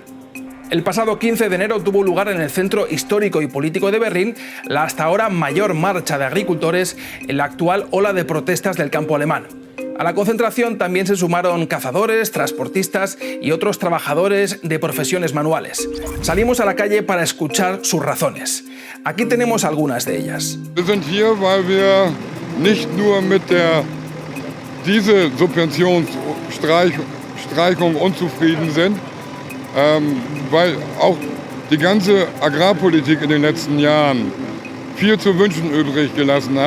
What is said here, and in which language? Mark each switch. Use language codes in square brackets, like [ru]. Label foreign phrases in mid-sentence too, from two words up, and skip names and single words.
[es] El pasado 15 de enero tuvo lugar en el centro histórico y político de Berlín la hasta ahora mayor marcha de agricultores en la actual ola de protestas del campo alemán. A la concentración también se sumaron cazadores, transportistas y otros trabajadores de profesiones manuales. Salimos a la calle para escuchar sus razones. Aquí tenemos algunas de ellas. [de] Wir sind hier, weil wir nicht nur mit der Dieselsubventionsstreichung unzufrieden sind, weil auch die ganze Agrarpolitik in den letzten Jahren viel zu wünschen übrig gelassen hat.